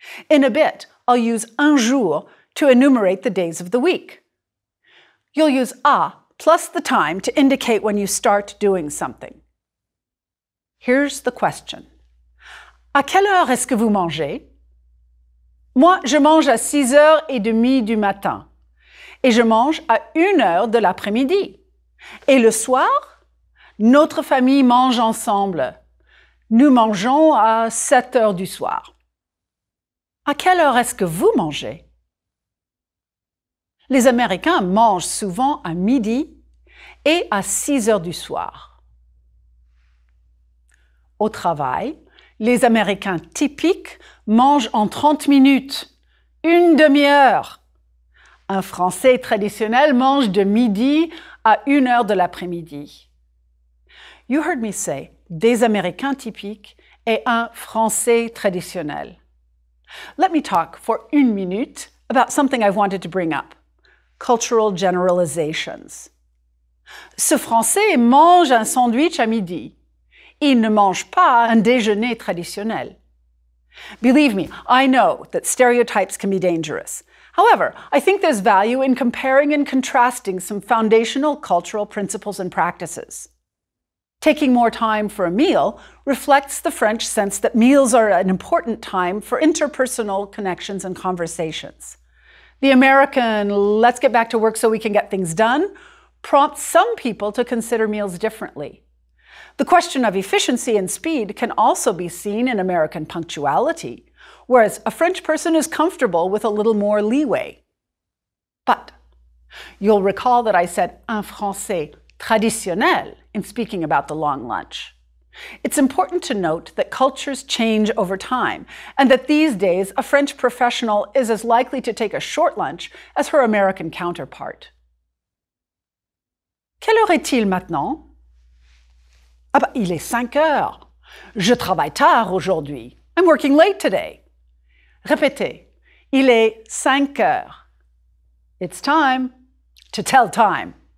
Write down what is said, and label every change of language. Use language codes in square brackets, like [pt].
[en] In a bit, I'll use un jour to enumerate the days of the week. You'll use a plus the time to indicate when you start doing something. Here's the question. [fr] À quelle heure est-ce que vous mangez? Moi, je mange à 6h30 du matin et je mange à 1h de l'après-midi. Et le soir, notre famille mange ensemble. Nous mangeons à 7h du soir. À quelle heure est-ce que vous mangez? Les Américains mangent souvent à midi et à 6h du soir. Au travail, les Américains typiques mangent en 30 minutes, une demi-heure. Un Français traditionnel mange de midi à 1h de l'après-midi. [en] You heard me say [fr] des Américains typiques et un Français traditionnel. [en] Let me talk for 1 minute about something I've wanted to bring up. Cultural generalizations. [fr] Ce Français mange un sandwich à midi. Il ne mange pas un déjeuner traditionnel. [en] Believe me, I know that stereotypes can be dangerous. However, I think there's value in comparing and contrasting some foundational cultural principles and practices. Taking more time for a meal reflects the French sense that meals are an important time for interpersonal connections and conversations. The American, let's get back to work so we can get things done, prompts some people to consider meals differently. The question of efficiency and speed can also be seen in American punctuality, whereas a French person is comfortable with a little more leeway. But you'll recall that I said [fr] un français traditionnel [en] in speaking about the long lunch. It's important to note that cultures change over time, and that these days a French professional is as likely to take a short lunch as her American counterpart. [fr] Quelle heure est-il maintenant? Ah bah, il est 5 heures. Je travaille tard aujourd'hui. [en] I'm working late today. [fr] Répétez. Il est 5 heures. [en] It's time to tell time.